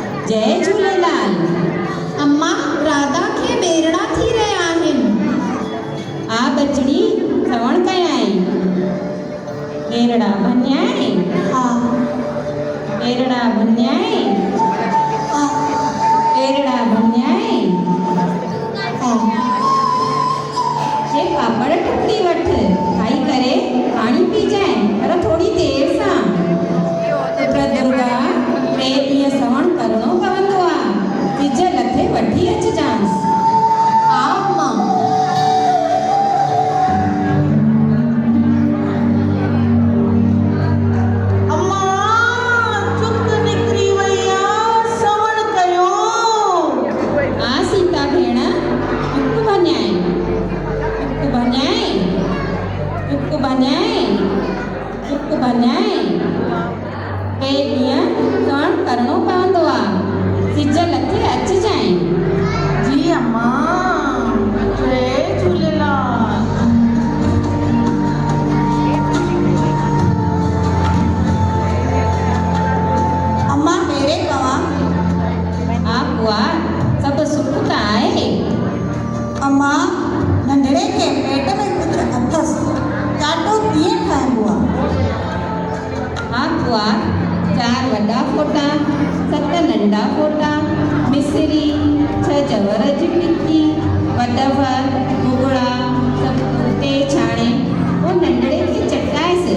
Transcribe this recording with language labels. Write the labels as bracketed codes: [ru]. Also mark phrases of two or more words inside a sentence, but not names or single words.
[sd] जय झूलेलाल। अम्मा राधा खे बेरड़ा थी रहिया आहिनि। आ बचड़ी श्रवण कयाई। बेरड़ा भन्याए। हा बेरड़ा भन्याए। हा बेरड़ा भन्याए। हा ये पापड़ टुकड़ी वठ खाई करे पानी पी जाए पर थोड़ी देर सां। पुत्र दुर्गा टे ॾींहं श्रवण करणो पवंदो आहे। सिज लथे वठी अचिजांसि। हा अम्मा। अम्मा चुक निकिरी वई आहे, श्रवण कयो। आ सीता भेण चुक भन्याए। चुक भन्याए। चुक भन्याए। चुक भन्याए। टे ॾींहं श्रवण करणो पवंदो आहे। सिज लथे अचिजांइ। जी अम्मा। जय झूलेलाल। अम्मा मेरे कवा। आ बुआ सभु सुख त आहे। अम्मा नंढड़े खे पेट में कुझु अथसि, चाटो कीअं ठाहिबो आहे? हा बुआ 4 वॾा फोटा 7 नंढा फोटा मिसरी 6 जवर जी टिकी वॾव भुॻड़ा सभु कुटे छाणे पोइ नंढड़े खे चटाइसि।